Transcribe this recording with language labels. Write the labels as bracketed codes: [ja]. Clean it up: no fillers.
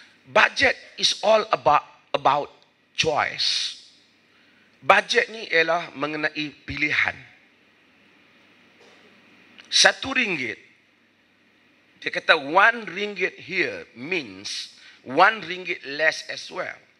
[en] Budget is all about choice. [ms] Budget ni ialah mengenai pilihan. [en] RM1, [ms] dia kata [en] RM1 here means RM1 less as well.